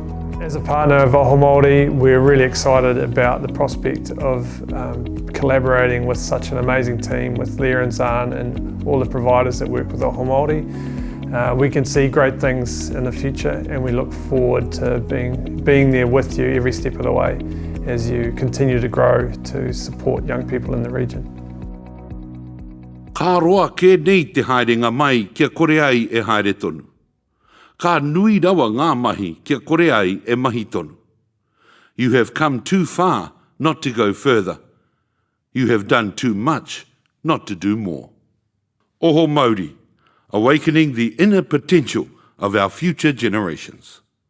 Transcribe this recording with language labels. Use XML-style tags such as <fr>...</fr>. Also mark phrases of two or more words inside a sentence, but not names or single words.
<en>As a partner of Oho Mauri, we're really excited about the prospect of collaborating with such an amazing team with Leah and Zahn and all the providers that work with Oho Mauri. We can see great things in the future and we look forward to being there with you every step of the way as you continue to grow to support young people in the region.</en> <mi>Ka roa ke nei te haerenga mai kia kore ai e haere tonu. Ka nui rawa ngā mahi kia kore ai e mahi tonu.</mi> <en>You have come too far not to go further. You have done too much not to do more. Oho Mauri, awakening the inner potential of our future generations.</en>